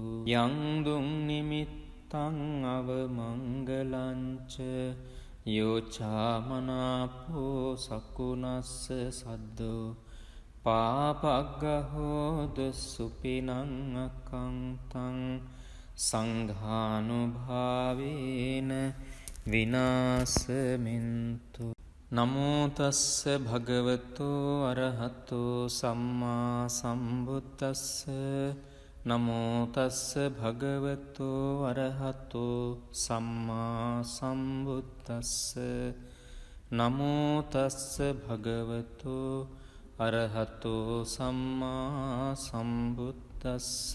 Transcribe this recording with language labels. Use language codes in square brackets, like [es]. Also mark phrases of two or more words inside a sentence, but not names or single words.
[pi] යං දුං නිමිත්තං අවමංගලංච යෝචාමනාපෝ සකුනස්ස සද්දෝ පාපග්ගහෝද සුපිනං අකංතං සංඝානුභාවේන විනාසමින්තු. නමෝ තස්ස භගවතෝ අරහතෝ සම්මා සම්බුද්දස්ස. නමෝ තස්ස භගවතෝ අරහතෝ සම්මා සම්බුද්දස්ස. නමෝ තස්ස භගවතෝ අරහතෝ සම්මා සම්බුද්දස්ස.